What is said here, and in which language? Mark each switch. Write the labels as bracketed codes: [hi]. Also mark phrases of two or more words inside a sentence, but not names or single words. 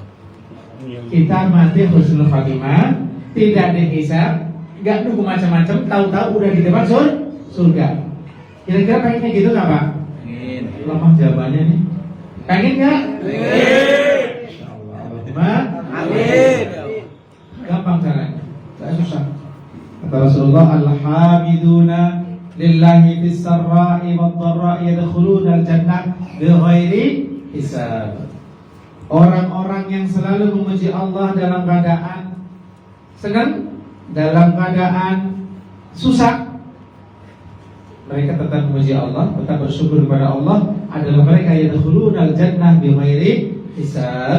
[id] Kita mati [ar] حسن الخاتمة, [id] tidak dihisab, nggak nunggu macam-macam, tahu-tahu udah di depan surga. Kira-kira pengen kayak gitu nggak Pak? Pengen. Lemah jawabannya nih. Pengen nggak? Pengen. Allahumma Amin. gampang caranya, nggak susah. Kata Rasulullah, [ar] الحامدون لله في السراء والضراء يدخلون الجنة بغير حساب. [id] Orang-orang yang selalu memuji Allah dalam keadaan senang, dalam keadaan susah, mereka tetap memuji Allah, tetap bersyukur kepada Allah, adalah mereka yang [ar] يدخلون الجنة بغير حساب.